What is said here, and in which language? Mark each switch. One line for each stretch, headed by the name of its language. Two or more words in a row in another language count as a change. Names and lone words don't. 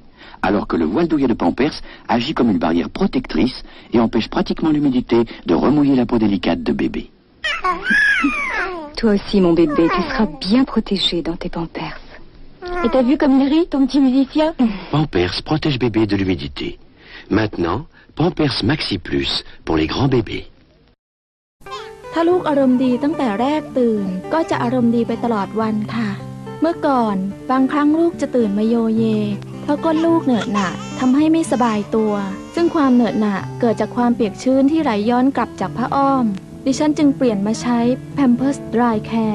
French: Alors que le voile douillet de Pampers agit comme une barrière protectrice et empêche pratiquement l'humidité de remouiller la peau délicate de bébé. Toi aussi, mon bébé, tu seras bien protégé dans tes Pampers. Et t'as vu comme il rit, ton petit musicien? Pampers protège bébé de l'humidité. Maintenant, Pampers Maxi Plus pour les grands bébés.
Thai: ถ้าลูกอารมณ์ดีตั้งแต่แรกตื่นก็จะอารมณ์ดีไปตลอดวันค่ะเมื่อก่อนบางครั้งลูกจะตื่นมาโยเยเพราะก้นลูกเหนอะหนะทำให้ไม่สบายตัวซึ่งความเหนอะหนะเกิดจากความเปียกชื้นที่ไหลย้อนกลับจากผ้าอ้อมดิฉันจึงเปลี่ยนมาใช้ Pampers Dry Care